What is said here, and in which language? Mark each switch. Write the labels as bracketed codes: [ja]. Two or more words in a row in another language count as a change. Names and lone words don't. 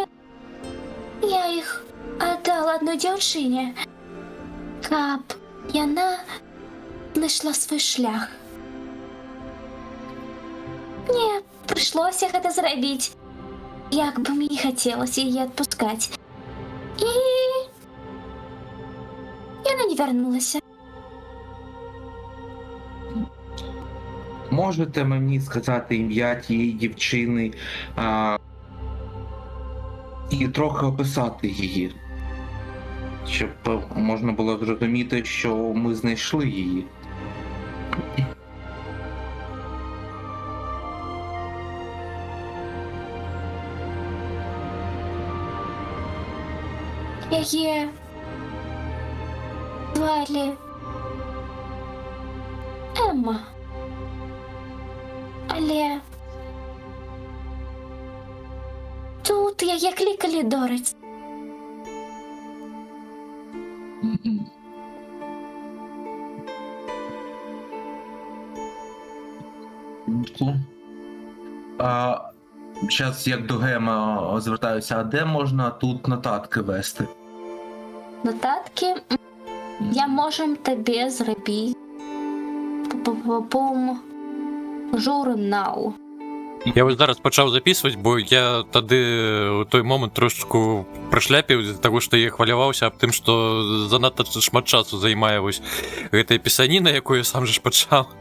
[be] Я іх аддала адной дзяўчыне, каб яна знайшла свой шлях. Мне прыйшлося гэта зрабіць, як бы мне не хацелася яе адпускаць. І... яна не вярнулася. [uk] Можете мені сказати ім'я тієї дівчини і трохи описати її, щоб можна було зрозуміти, що ми знайшли її. [be] Яе звалі Емма. Але тут яе клікалі Дораць. [uk] Зараз як до Гема звертаюся, а де можна тут нотатки вести? [be] Нотатки я можем табе зрабіць пум журнал. [uk] Я ось зараз почав записувати, бо я тоді у той момент трошечку пришляпив з-за того, що я хвалювався об тим, що занадто шмат часу займає ось [be] гэтая пісаніна, [uk] яку я сам же ж почав.